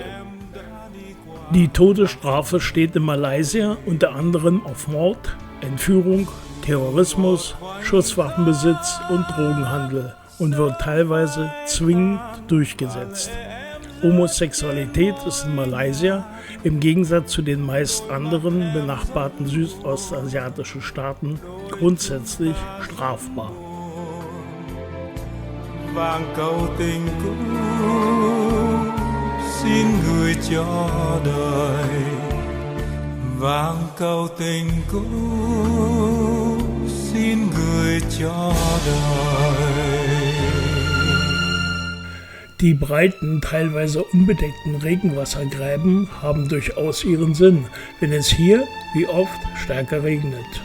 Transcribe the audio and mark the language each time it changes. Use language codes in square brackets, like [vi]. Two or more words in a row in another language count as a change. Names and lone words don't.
[de] Die Todesstrafe steht in Malaysia unter anderem auf Mord, Entführung, Terrorismus, Schusswaffenbesitz und Drogenhandel und wird teilweise zwingend durchgesetzt. Homosexualität ist in Malaysia im Gegensatz zu den meist anderen benachbarten südostasiatischen Staaten grundsätzlich strafbar. [vi] Vàng câu tình cũ xin gửi cho đời, vàng câu tình cũ xin gửi cho đời. [de] Die breiten, teilweise unbedeckten Regenwassergräben haben durchaus ihren Sinn, wenn es hier, wie oft, stärker regnet.